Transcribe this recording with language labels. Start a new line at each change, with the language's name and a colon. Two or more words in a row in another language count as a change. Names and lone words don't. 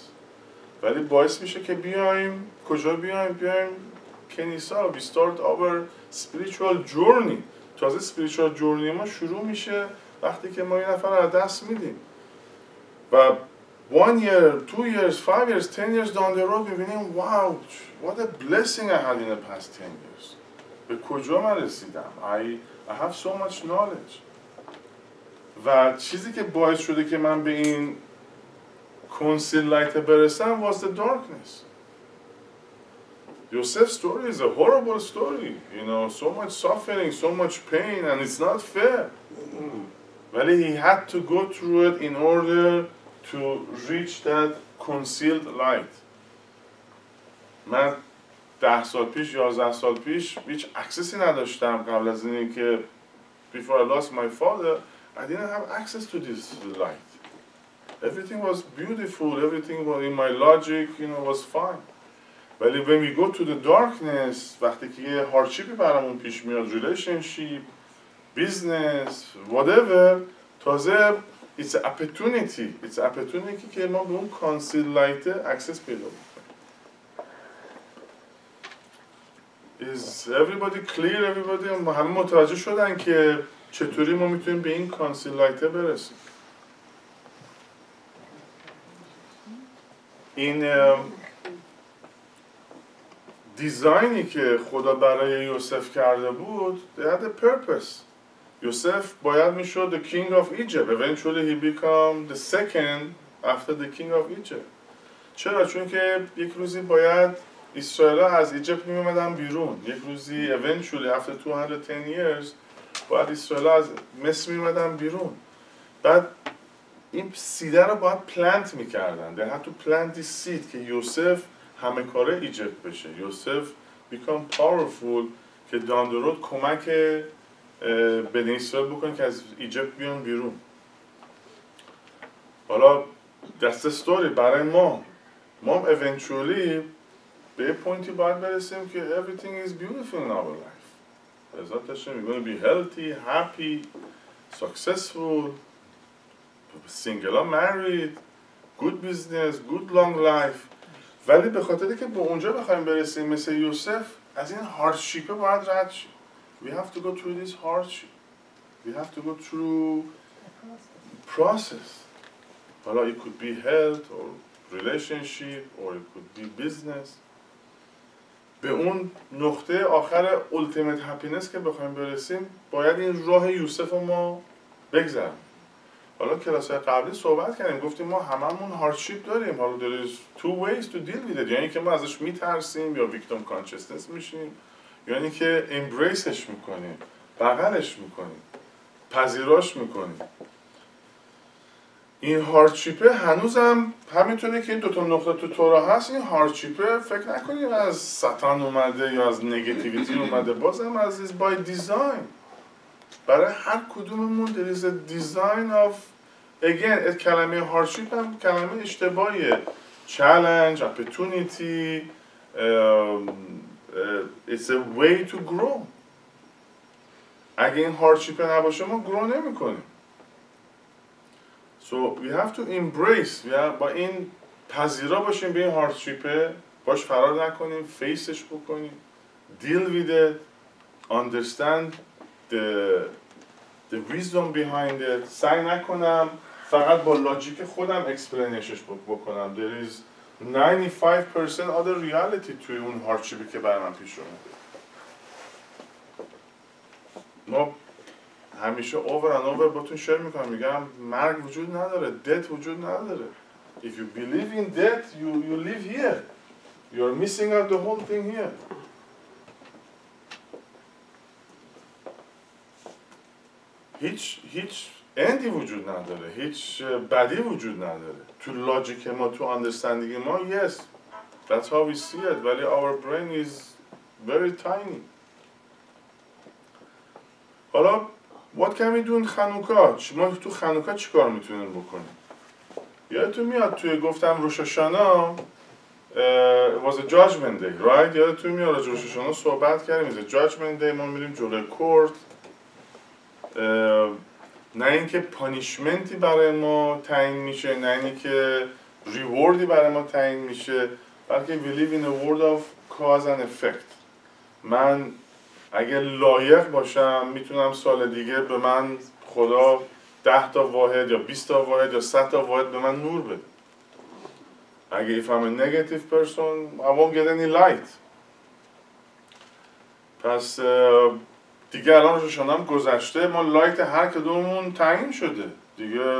Persian: ولی باعث میشه که بیایم کجا بیایم کنیسا.
English: We start our spiritual journey. تازه spiritual journey
Persian: ما شروع میشه وقتی که ما یه نفر از دست میدیم و
English: 1 year, 2 years, 5 years, 10 years down the road میبینیم wow, what a blessing I had in the past 10 years.
Persian: به کجا من رسیدم.
English: I have so much knowledge.
Persian: و چیزی که باعث شده که من به این
English: concealed light
Persian: برسم
English: was the darkness. Joseph's story is a horrible story. You know, so much suffering, so much pain, and it's not fair. Well, he had to go through it in order to reach that concealed light.
Persian: من 10 سال پیش 11 سال پیش هیچ اکسسی نداشتم قبل از اینی که
English: before I lost my father I didn't have access to this light. Everything was beautiful, everything was in my logic, you know, was fine.
Persian: ولی
English: when we go to the darkness
Persian: وقتی که یه هاردشیپی برامون پیش میاد
English: relationship, business, whatever
Persian: تازه
English: it's an opportunity
Persian: که ما به اون
English: concealed light access
Persian: پیدا بکنیم.
English: Is everybody clear?
Persian: Everybody همه متوجه شدن که چطوری ما میتونیم به این
English: concealed light
Persian: برسیم. این دیزاینی که خدا برای یوسف کرده بود
English: they had a purpose.
Persian: یوسف باید میشد
English: the king of Egypt. Eventually he became the second after the king of Egypt.
Persian: چرا؟ چون که یک روزی باید اسرائیل از ایجیپت میومدن بیرون. یک روزی
English: eventually after 210 years
Persian: باید اسرائیل از مصر میومدن بیرون. بعد این سیده رو باید پلنت میکردن.
English: They had to plant this seed
Persian: که یوسف همه کاره ایجیپت بشه. یوسف
English: become powerful
Persian: که
English: down the road
Persian: کمک به اسرائیل بکنه که از ایجیپت بیان بیرون. حالا دسته ستوری برای ما eventually به یه پوینتی باید برسیم که
English: everything is beautiful in our life.
Persian: عزت داشتیم
English: we're going to be healthy, happy, successful, single or married, good business, good long life.
Persian: ولی به خاطری که به اونجا بخوایم برسیم مثل یوسف از این هاردشیپه باید رد شیم.
English: We have to go through this hardship. We have to go through process. حالا it could be health or relationship or it could be business.
Persian: به اون نقطه آخر
English: ultimate happiness
Persian: که بخوایم برسیم باید این راه یوسف رو ما بگذریم. حالا کلاس‌های قبلی صحبت کردیم، گفتیم ما هممون هاردشیپ داریم.
English: حالا there is two ways to deal with it.
Persian: یعنی که ما ازش میترسیم یا
English: victim consciousness
Persian: میشیم، یعنی که امبریسش میکنیم، بغلش میکنیم، پذیراش میکنیم. این هاردشیپه هنوزم همینطوری که این دوتا نقطه تو تورا هست، این هاردشیپه فکر نکنیم از ساتان اومده یا از نگاتیویتی اومده، بازم از
English: is by design.
Persian: برای هر کدوممون
English: there is a design of again
Persian: کلمه هاردشیپ هم کلمه اشتباهیه.
English: challenge, opportunity, it's a way to grow.
Persian: اگه این هاردشیپ نباشه ما گرو نمی کنیم.
English: So we have to embrace،
Persian: با این پذیرا باشیم به این هاردشیپه، باش فرار نکنیم، فیسش بکنیم،
English: deal with it, understand the wisdom behind it.
Persian: سعی نکنم فقط با لاجیک خودم اکسپلینشش بکنم.
English: There is 95% other reality
Persian: توی اون هاردشیپی که برای من پیش اومده. ما همیشه
English: over and over
Persian: باتون شیر میکنم، میگم مرگ وجود نداره، death وجود نداره.
English: If you believe in death, you live here. You're missing out the whole thing here.
Persian: هیچ اندی وجود نداره، هیچ بدی وجود نداره. تو لاجیک ما، تو اندرستندینگ ما
English: yes, that's how we see it. ولی our brain is very tiny. حالا what can we do in خانوکا؟
Persian: ما تو خانوکا چی کار میتونیم بکنیم؟ یادتون میاد توی گفتم روش هاشانا
English: was a judgment day, right؟
Persian: یادتون میاد راجع روش هاشانا صحبت کردیم.
English: is a judgment day،
Persian: ما میریم جلوی کورت. نه اینکه پانیشمنتی برای ما تعیین میشه، نه اینکه ریوردی برای ما تعیین میشه، بلکه
English: we live in a world of cause and effect.
Persian: من اگه لایق باشم میتونم سال دیگه به من خدا 10 تا واحد یا 20 تا واحد یا 100 تا واحد به من نور بده.
English: اگه if I'm a negative person I won't get any light.
Persian: پس دیگه الان روشن هم گذشته، ما لایت هر کدوممون تعیین شده دیگه.